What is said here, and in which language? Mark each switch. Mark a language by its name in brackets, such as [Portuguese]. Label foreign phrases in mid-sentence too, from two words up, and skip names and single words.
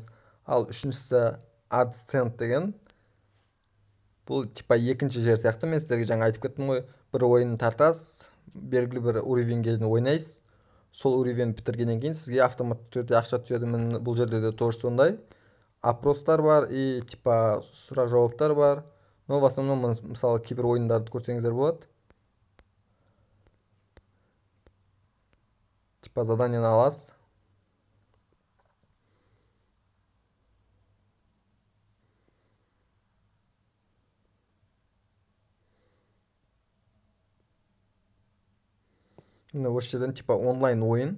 [Kazakh] Ал үшіншісі AdSense деген бұл типа екінші жер сияқты. Мен сіздерге жаңа айтып кеттім ғой, бір ойын тартасыз, белгілі бір уровеньге ойнайсыз. Сол уровень бітіргеннен кейін сізге автоматты түрде ақша түседі. Міне бұл жерде де тоже сондай. Опростар бар [Russian] и типа [Kazakh] сұрақ жауаптар бар. [Russian] Но в основном [Kazakh] мысалы кейбір ойындарды көрсеңіздер болады. Типа заданиені аласыз. Міне осы жерден типа онлайн ойын.